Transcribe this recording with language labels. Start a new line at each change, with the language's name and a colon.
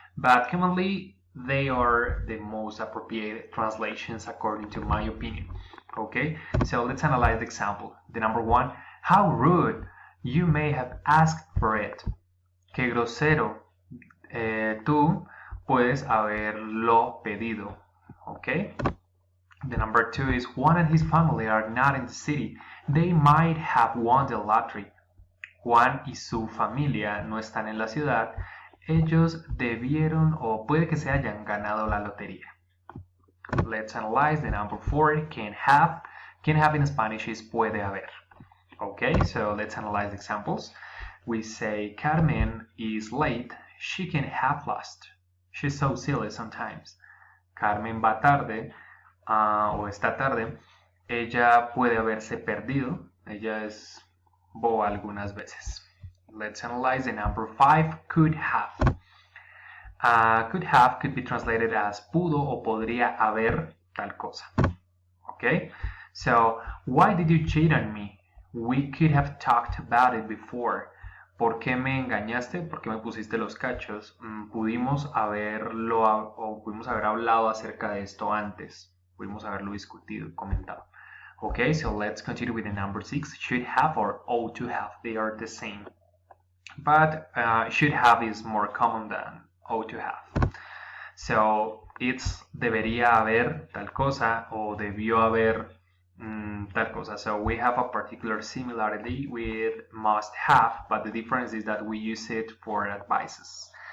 English: But commonly, they are the most appropriate translations according to my opinion. Okay, so let's analyze the example. The number 1, how rude! You may have asked for it.
Spanish: Qué grosero. Tú puedes haberlo pedido.
English: Okay? The number 2 is Juan and his family are not in the city. They might have won the lottery.
Spanish: Juan y su familia no están en la ciudad. Ellos debieron o puede que se hayan ganado la lotería.
English: Let's analyze the number 4, can have. Can have in Spanish is
Spanish: puede haber.
English: Okay, so let's analyze examples. We say Carmen is late. She can have lost. She's so silly sometimes.
Spanish: Carmen va tarde o está tarde. Ella puede haberse perdido. Ella es boba algunas veces.
English: Let's analyze the number 5, could have. Could have could be translated as
Spanish: pudo o podría haber tal cosa.
English: Okay, so why did you cheat on me? We could have talked about it before.
Spanish: ¿Por qué me engañaste? ¿Por qué me pusiste los cachos? Pudimos haber hablado acerca de esto antes. Pudimos haberlo discutido, comentado.
English: Okay, so let's continue with the number 6. Should have or ought to have. They are the same. But should have is more common than ought to have. So it's
Spanish: debería haber tal cosa o debió haber tal cosa.
English: So we have a particular similarity with must have, but the difference is that we use it for advices.